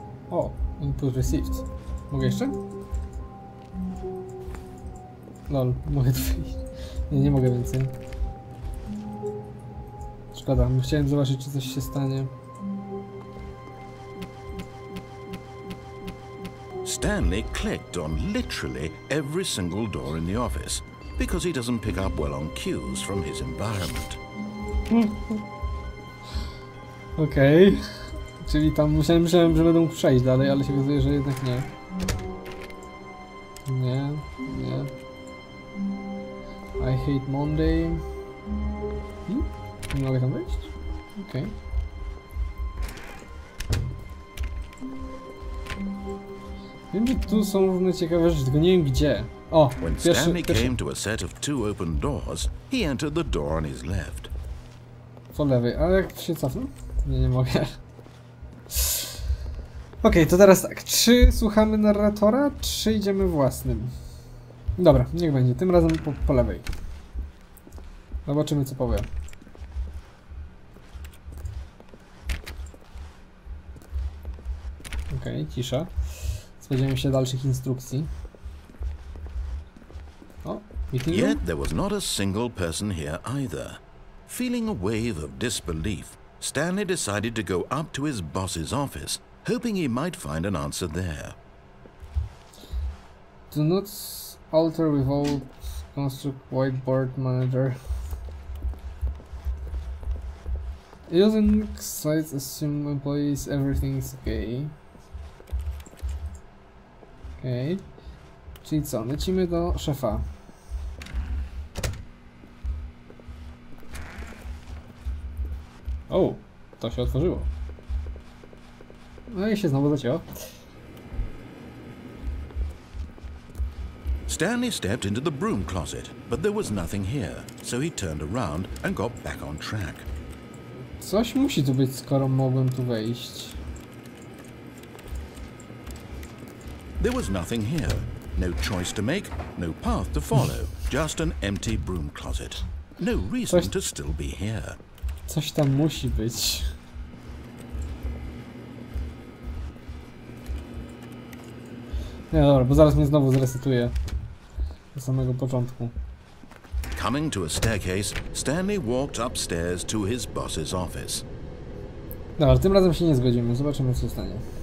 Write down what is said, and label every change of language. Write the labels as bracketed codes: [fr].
[pl] O, [en] input received. [pl] Mogę jeszcze? Lol, mogę tu wyjść. Nie mogę więcej. Szkoda, chciałem zobaczyć, czy coś się stanie. [en] Stanley clicked on literally every single door in the office because he doesn't pick up well on cues from his environment. [pl] Okej. Czyli tam myślałem, że będę mógł przejść dalej, ale się okazuje, że jednak nie. Nie. [en] I hate Monday. [pl] Nie mogę tam wejść? Okej. Wiem, że tu są różne ciekawe rzeczy, tylko nie wiem gdzie. O, [en] When Stanley came to a set of two open doors, he entered the door on his left. [pl] Po lewej, ale jak się cofnę? Nie mogę. Okej, to teraz tak. Czy słuchamy narratora, czy idziemy własnym? Dobra, niech będzie. Tym razem po lewej. Zobaczymy, co powie. Okej, cisza. Spodziewamy się dalszych instrukcji. O, [en] Yet there was not a single person here either. Feeling a wave of disbelief, Stanley decided to go up to his boss's office, hoping he might find an answer there. Do not alter without construct whiteboard manager. Using sites assume employees everything is okay. [pl] Okej. Czyli co? Lecimy do szefa. O, to się otworzyło. No i się znowu zacięło. [en] Stanley stepped into the broom closet, but there was nothing here, so he turned around and got back on track. [pl] Coś musi tu być, skoro mogłem tu wejść. [en] There was nothing here. No choice to make, no path to follow, just an empty broom closet. No reason to still be here. [pl] Coś tam musi być. Nie, dobra, bo zaraz mnie znowu zresetuje. Do samego początku. [en] Coming to a staircase, Stanley walked upstairs to his boss's office. [pl] Dobra, tym razem się nie zgodzimy. Zobaczymy, co się stanie.